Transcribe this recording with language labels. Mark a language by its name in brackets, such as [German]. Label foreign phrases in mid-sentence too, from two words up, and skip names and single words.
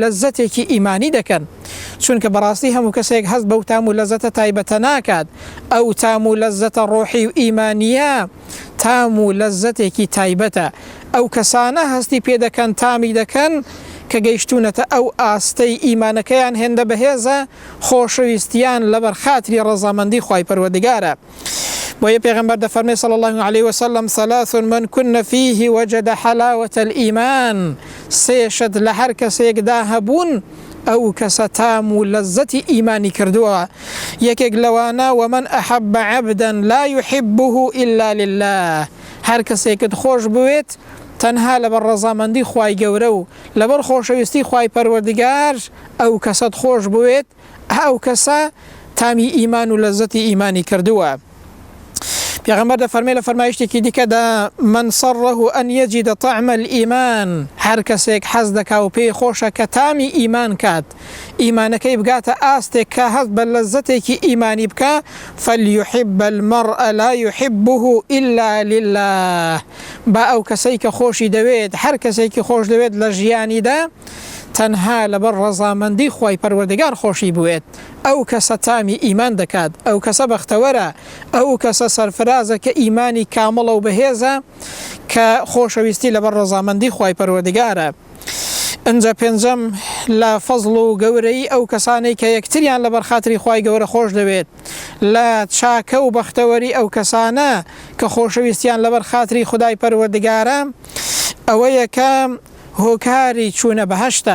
[Central Kurdish] لەزەتێکی ئیمانی دەکەن چونکە بەڕاستی هەموو کەسێک هەست بەو تام و لەزەتە تایبەتە ناکات ئەو تام و لەزەتە ڕۆحی و ئیمانیە تام و لەزەتێکی تایبەتە ئەو کەسانە هەستی پێ دەکەن تامی دەکەن کە گەیشتونەتە ئەو ئاستەی ئیمانەکەیان هێندە بەهێزە خۆشەویستیان لەبەر خاتری ڕەزامەندی خوای پەروەردگارە بۆیە پێغەمبەر دەفەرمێ [Arabic] صلی الله عليه وسلم ثلاث من كن فيه وجد حلاوة الإيمان [Central Kurdish] سێشت لە هەر کەسێکدا هەبوون ئەو کەسە تام و لەزەتی ئیمانی کردووە یەکێک لەوانە [Arabic] ومن أحب عبدا لا يحبه إلا لله [Central Kurdish] هەر کەسێکت خۆش بوێت تەنها لەبەر ڕەزامەندی خوای گەورە و لەبەر خۆشەویستی خوای پەروەردگار ئەو کەسەت خۆش بوێت ئەو کەسە تامی ئیمان و لەزەتی ئیمانی کردووە پێغەمبەر دەفەرمێ لە فەرمایشتێکی دیکەدا [Arabic] من صره أن يجد طعم الإيمان [Central Kurdish] هەر کەسێک حەز دەکا و پێی خۆشە کە تامی ئیمان کات ئیمانەکەی بگاتە ئاستێک کە هەست بە لەزەتێکی ئیمانی بکە [Arabic] فليحب المرء لا يحبه إلا لله [Central Kurdish] با ئەو کەسەی کە خۆشی دەوێت هەر کەسێکی خۆش دەوێت لە ژیانیدا تەنها لەبەر ڕەزامەندی خوای پەروەردگار خۆشی بوێت ئەو کەسە تامی ئیمان دەکات ئەو کەسە بەختەوەرە ئەو کەسە سەرفرازە کە ئیمانی کامڵە و بەهێزە کە خۆشەویستی لەبەر ڕەزامەندی خوای پەروەردگارە ئەنجە پێنجەم لە فەزڵ و گەورەی ئەو کەسانەی کە یەکتریان لەبەر خاتری خوای گەورە خۆش دەوێت، لە چاکە و بەختەوەری ئەو کەسانە کە خۆشەویستیان لەبەر خاتری خودای پەروەردگارە، ئەوەیە کە هۆکاری چوونە بەهەشتە.